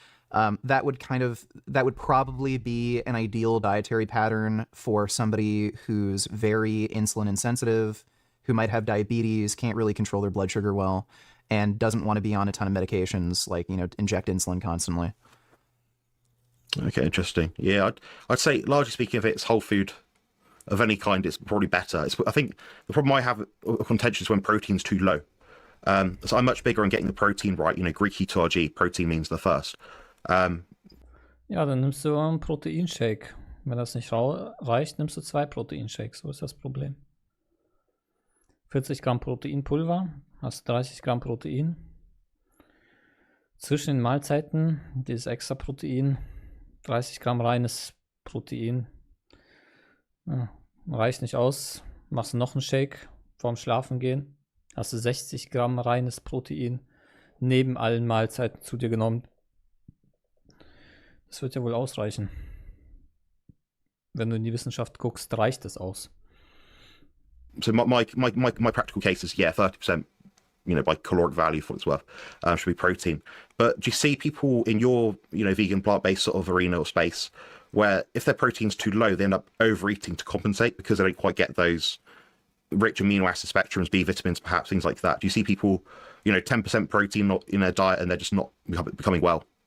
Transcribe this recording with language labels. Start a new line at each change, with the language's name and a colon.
English: That would probably be an ideal dietary pattern for somebody who's very insulin insensitive, who might have diabetes, can't really control their blood sugar well, and doesn't want to be on a ton of medications like, inject insulin constantly. Okay, interesting. Yeah, I'd say largely speaking, if it's whole food of any kind, it's probably better. I think the problem I have with contention is when protein's too low. So I'm much bigger on getting the protein right. Greek keto, protein means the first.
German: Ja, dann nimmst du einen Proteinshake. Wenn das nicht reicht, nimmst du 2 Proteinshakes. So ist das Problem. 40 Gramm Proteinpulver, hast 30 Gramm Protein. Zwischen den Mahlzeiten dieses extra Protein, 30 Gramm reines Protein. Ja, reicht nicht aus. Machst du noch einen Shake vorm Schlafengehen. Hast du 60 Gramm reines Protein neben allen Mahlzeiten zu dir genommen. Das wird ja wohl ausreichen. Wenn du in die Wissenschaft guckst, reicht es aus.
English: So my practical case is 30%, by caloric value for what it's worth, should be protein. But do you see people in your vegan plant-based sort of arena or space where if their protein's too low, they end up overeating to compensate because they don't quite get those rich amino acid spectrums, B vitamins, perhaps things like that? Do you see people, 10% protein not in their diet and they're just not becoming well?